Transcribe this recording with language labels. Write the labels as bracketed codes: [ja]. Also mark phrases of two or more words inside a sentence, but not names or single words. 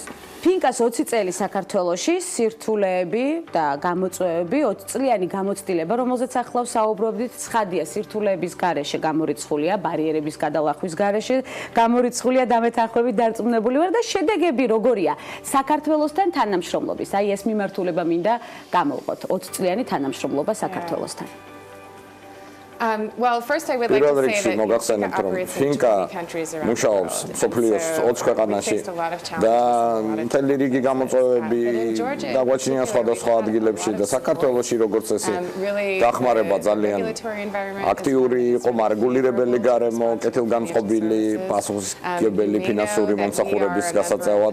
[ka] Finca-ს 20 წელი საქართველოში სირთულეები და გამოწვევები, 20 წლიანი გამოცდილება, რომელზეც ახლა საუბრობდით, ცხადია სირთულეების გარეშე გამორიცხულია, ბარიერების გადალახვის გარეშე გამორიცხულია დამეთანხმებით დარწმუნებული ვარ და შედეგები როგორია საქართველოსთან თანამშრომლობის. აი ეს მიმართულება მინდა გამოვყოთ. 20 წლიანი თანამშრომლობა საქართველოსთან. [en] Well, first I would like to say that [ka] Finca მუშაობს სოფლიოს 20 ქვეყანაში და მთელი რიგი გამოწვევები დაგვაჩნია სხვადასხვა ადგილებში და საქართველოში როგორც ესე დახმარება ძალიან აქტიური იყო, მარეგულირებელი გარემო, კეთილგანწყობილი, პასუხისმგებელი ფინანსური მომსახურების გასაწევად.